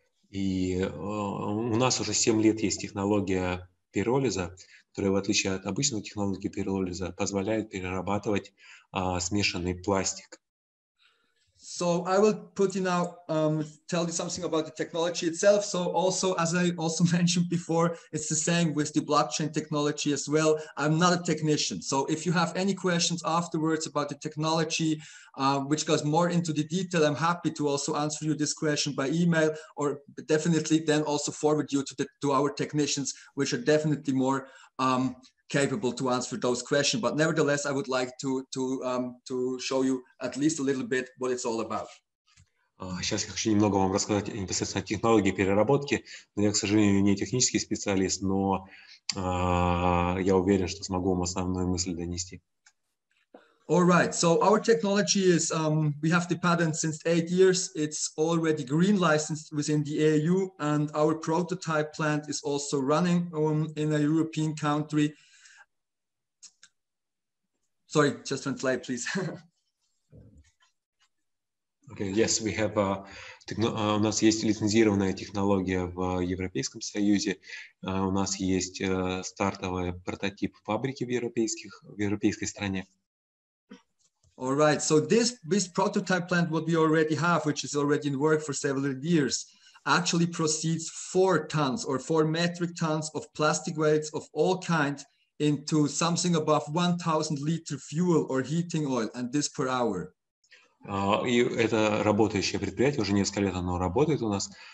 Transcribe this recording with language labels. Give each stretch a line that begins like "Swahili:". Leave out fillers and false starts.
Russian: И у нас уже 7 лет есть технология пиролиза, которая, в отличие от обычной технологии пиролиза, позволяет перерабатывать смешанный пластик.
English: So I will put you now, tell you something about the technology itself. So also, as I also mentioned before, it's the same with the blockchain technology as well. I'm not a technician. So if you have any questions afterwards about the technology, which goes more into the detail, I'm happy to also answer you this question by email, or definitely then also forward you to our technicians, which are definitely more capable to answer those questions. But nevertheless, I would like to show you at least a little bit what it's all about.
Russian: Сейчас я хочу немного вам рассказать непосредственно о технологии переработки. Но я, к сожалению, не технический специалист, но я уверен, что смогу вам основную мысль донести.
English: All right, so our technology is, we have the patent since 8 years. It's already green licensed within the EU, and our prototype plant is also running in a European country. Sorry, just translate, please. Okay, yes, we have
Russian: у нас есть лицензированная технология в Европейском Союзе. У нас есть стартовый прототип фабрики в европейской стране.
English: All right, so this prototype plant, what we already have, which is already in work for several years, actually proceeds 4 tons or 4 metric tons of plastic waste of all kinds into something above 1,000 liter fuel or heating oil, and this per hour.
Russian: И это работающее предприятие, уже несколько лет оно работает у нас.